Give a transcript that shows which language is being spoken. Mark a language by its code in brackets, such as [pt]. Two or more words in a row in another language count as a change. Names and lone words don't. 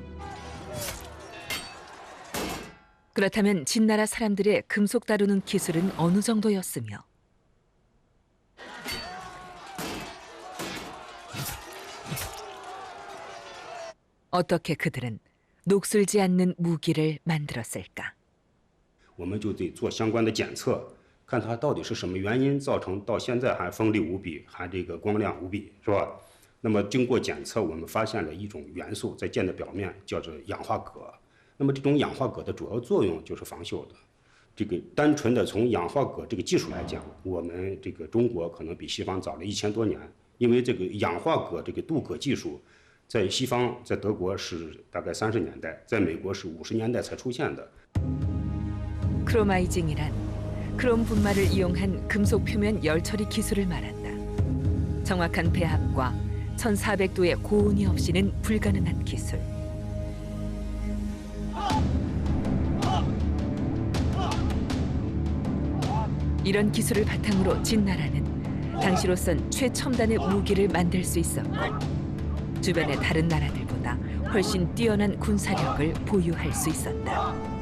[ko] 그렇다면 진나라 사람들의 금속 다루는 기술은 어느 정도였으며 어떻게 그들은 녹슬지 않는 무기를 만들었을까? [zh] 我们就得做相关的检测，看它到底是什么原因造成到现在还锋利无比，还这个光亮无比，是吧？那么经过检测，我们发现了一种元素在剑的表面，叫做氧化铬。那么这种氧化铬的主要作用就是防锈的。这个单纯的从氧化铬这个技术来讲，我们这个中国可能比西方早了1000多年，因为这个氧化铬这个镀铬技术， 在西方，在德国是大概30年代，在美国是50年代才出现的。 [ko] 크로마이징이란 크롬 분말을 이용한 금속 표면 열 처리 기술을 말한다. 정확한 배합과 1400도의 고온이 없이는 불가능한 기술. 이런 기술을 바탕으로 진나라는 당시로선 최첨단의 무기를 만들 수 있었고 주변의 다른 나라들보다 훨씬 뛰어난 군사력을 보유할 수 있었다.